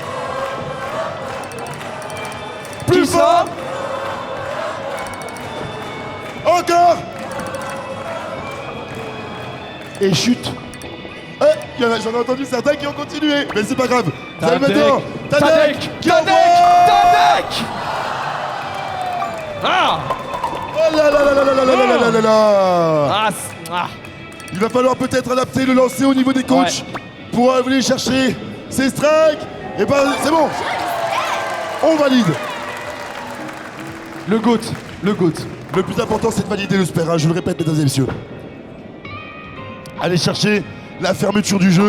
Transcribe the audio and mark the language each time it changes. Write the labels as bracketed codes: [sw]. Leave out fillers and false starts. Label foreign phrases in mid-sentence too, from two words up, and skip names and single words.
[fr] Plus Qui ça? fort. Encore. Et chute. J'en ai entendu certains qui ont continué, mais c'est pas grave. Vous allez maintenant. Tadek! qui Tadek! envoie. Tadek! Ah! Oh là là là là là là là là là là là. Ah! Il va falloir peut-être adapter le lancer au niveau des coachs pour aller chercher ces strikes. Et ben c'est bon. On valide. Le GOAT! Le GOAT! Le plus important c'est de valider le spare, hein, je le répète mesdames et messieurs. Allez chercher la fermeture du jeu.